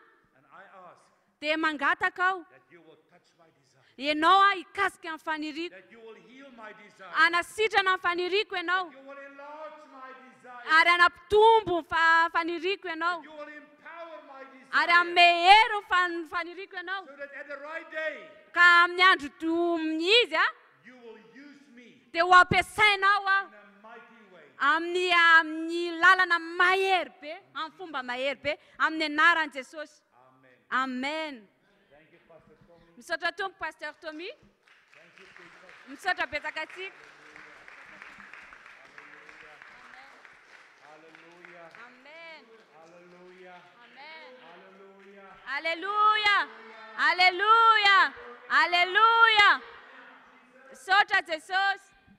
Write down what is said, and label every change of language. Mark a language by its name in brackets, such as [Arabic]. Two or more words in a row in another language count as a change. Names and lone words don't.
[English] And I ask [Malagasy] Dia mangataka aho. [English] that you will touch my desire. [Malagasy] Ianao hikasika amin'ny faniriko. [English] That you will heal my desire. [Malagasy] Anasitrana amin'ny faniriko ianao. [English] You will enlarge my desire. [Malagasy] Ary anapitombo ny faniriko ianao. [English] You will empower my desire. [Malagasy] Ary amehery ny faniriko ianao. [English] So that at the right day, [Malagasy] Ka amin'ny andro izy [English] you will use me [Malagasy] dia ho ampiasainao [English] in a mighty way. [Malagasy] amin'ny lalana mahery be, amin'ny fomba mahery be, amin'ny anaran'i Jesosy. [English] Amen. [Malagasy] Amen. [English] Thank you, Pastor Tommy. [Malagasy] Misaotra tompo Pasteur Tommy. [English] Thank you, Jesus. [Malagasy] Misaotra betsaka atsika. [English] Hallelujah. Amen. Hallelujah. Amen. Hallelujah. [French] Alléluia. Alléluia. Alléluia. [Malagasy] Misaotra Jesosy.